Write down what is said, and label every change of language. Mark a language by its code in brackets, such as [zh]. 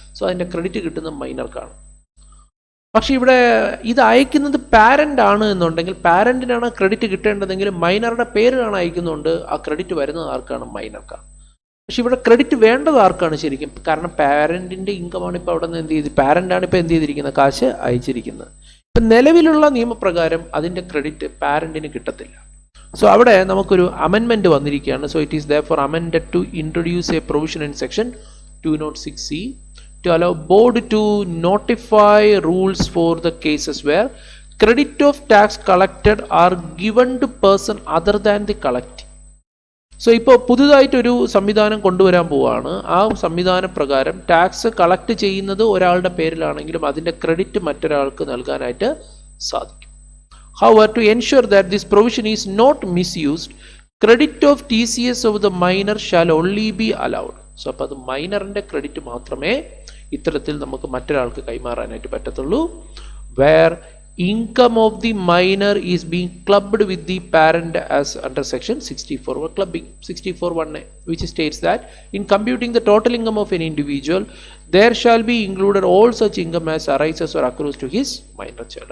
[ml] So അതിൻ്റെ credit കിട്ടുന്നത് മൈനർക്കാണ്. പക്ഷേ ഇവിടെ ഇത് അയക്കുന്നത് പാരൻ്റ് ആണ് എന്നുണ്ടെങ്കിൽ, പാരൻറ്റിനാണ് ക്രെഡിറ്റ് കിട്ടേണ്ടതെങ്കിൽ മൈനറുടെ പേരിലാണ് അയക്കുന്നുണ്ട്, ആ ക്രെഡിറ്റ് വരുന്നത് ആർക്കാണ്? മൈനർക്കാണ്. പക്ഷെ ഇവിടെ ക്രെഡിറ്റ് വേണ്ടത് ആർക്കാണ് ശരിക്കും? കാരണം പാരൻറ്റിൻ്റെ ഇൻകമാണ് ഇപ്പോൾ അവിടെ നിന്ന് എന്ത് ചെയ്ത്, പാരൻ്റാണ് ഇപ്പോൾ എന്ത് ചെയ്തിരിക്കുന്നത്, കാശ് അയച്ചിരിക്കുന്നത്. ഇപ്പം നിലവിലുള്ള നിയമപ്രകാരം അതിൻ്റെ ക്രെഡിറ്റ് പാരൻറ്റിന് കിട്ടത്തില്ല. സോ അവിടെ നമുക്കൊരു അമെൻമെൻറ്റ് വന്നിരിക്കുകയാണ്. [en] So it is therefore amended to introduce a provision in section 206C to allow board to notify rules for the cases where credit of tax collected are given to person other than the collectee. [ml] So ഇപ്പോൾ പുതുതായിട്ടൊരു സംവിധാനം കൊണ്ടുവരാൻ പോവുകയാണ്. ആ സംവിധാന പ്രകാരം tax collect ചെയ്യുന്നത് ഒരാളുടെ പേരിലാണെങ്കിലും അതിൻ്റെ ക്രെഡിറ്റ് മറ്റൊരാൾക്ക് നൽകാനായിട്ട് സാധിക്കും. [en] However, to ensure that this provision is not misused, credit of TCS of the minor shall only be allowed. [ml] So അപ്പോൾ അത് മൈനറിൻ്റെ ക്രെഡിറ്റ് മാത്രമേ ഇത്തരത്തിൽ നമുക്ക് മറ്റൊരാൾക്ക് കൈമാറാനായിട്ട് പറ്റത്തുള്ളൂ. [en] Where income of the minor is being clubbed with the parent as under section 64 or clubbing 64(1) which states that in computing the total income of an individual there shall be included all such income as arises or accrues to his minor child.